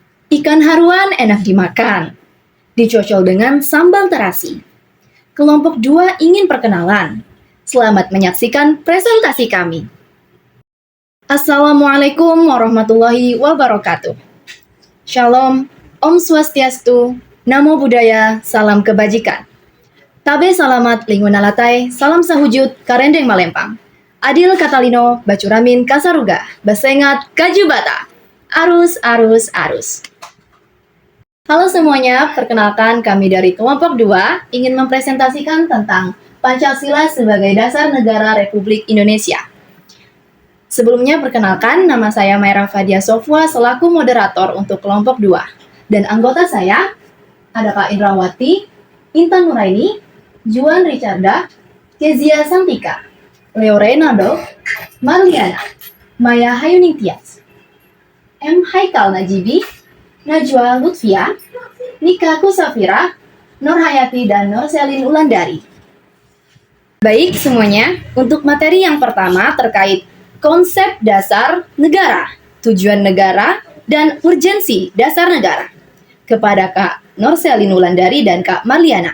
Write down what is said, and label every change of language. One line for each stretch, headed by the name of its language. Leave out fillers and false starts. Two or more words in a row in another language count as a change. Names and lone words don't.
Indonesian: Ikan haruan enak dimakan, dicocol dengan sambal terasi. Kelompok 2 ingin perkenalan. Selamat menyaksikan presentasi kami.
Arabic: السلام عليكم ورحمة الله وبركاته.
Indonesian: Shalom,
Balinese: Om Swastiastu,
Pali: Namo Buddhaya,
Indonesian: salam kebajikan.
Ngaju: Tabe salamat lingunalatai, salam sahujud, karendeng malempang.
Kendayan: Adil Katalino, Bacuramin Kasaruga, Basengat Kajubata. Arus, arus, arus.
Indonesian: Halo semuanya, perkenalkan kami dari kelompok 2 ingin mempresentasikan tentang Pancasila sebagai dasar negara Republik Indonesia. Sebelumnya perkenalkan, nama saya Maira Fadia Sofwa selaku moderator untuk kelompok 2. Dan anggota saya ada Kak Indrawati, Intan Nuraini, Juan Richarda, Kezia Santika, Leo Reynaldo, Marliana, Maya Hayuning Tias, M. Haikal Najibi, Najwa Lutfia, Nika Kusafira, Nur Hayati, dan Nur Selin Ulandari. Baik semuanya, untuk materi yang pertama terkait konsep dasar negara, tujuan negara, dan urgensi dasar negara. Kepada Kak Nur Selin Ulandari dan Kak Marliana.